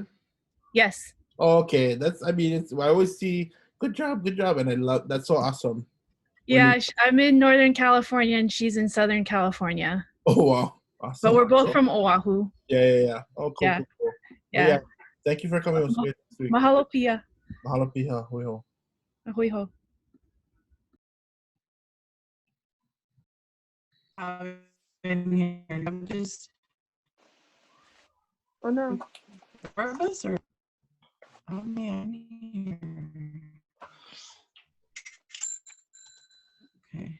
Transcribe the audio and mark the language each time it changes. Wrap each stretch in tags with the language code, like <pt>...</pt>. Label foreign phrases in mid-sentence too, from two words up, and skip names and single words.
<en>Yes. Okay, I always see good job, and I love that's so awesome. Yeah, I'm in Northern California and she's in Southern California. Oh wow, awesome. But we're both from Oahu. Yeah. Oh, cool, yeah. Cool. Yeah. Yeah. Thank you for coming.</en> <haw>Mahalo pia. Mahalo pia. Huiho. Huiho.</haw> <en>I'm just. Oh no. Nervous or? Oh man. Okay.</en>